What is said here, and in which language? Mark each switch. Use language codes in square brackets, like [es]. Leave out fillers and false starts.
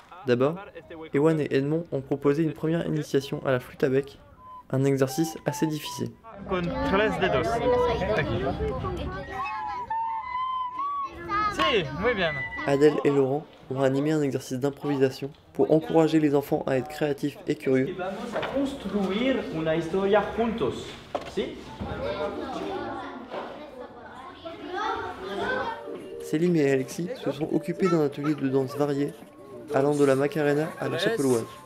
[fr] D'abord, Ewan et Edmond ont proposé une première initiation à la flûte à bec, un exercice assez difficile. [es] Con 3 dedos. Si, muy bien. [fr] Adèle et Laurent ont animé un exercice d'improvisation pour encourager les enfants à être créatifs et curieux. [es] Vamos a construir una historia juntos, ¿sí? [fr] Céline et Alexis se sont occupés d'un atelier de danse varié, allant de la Macarena à la chapelloise.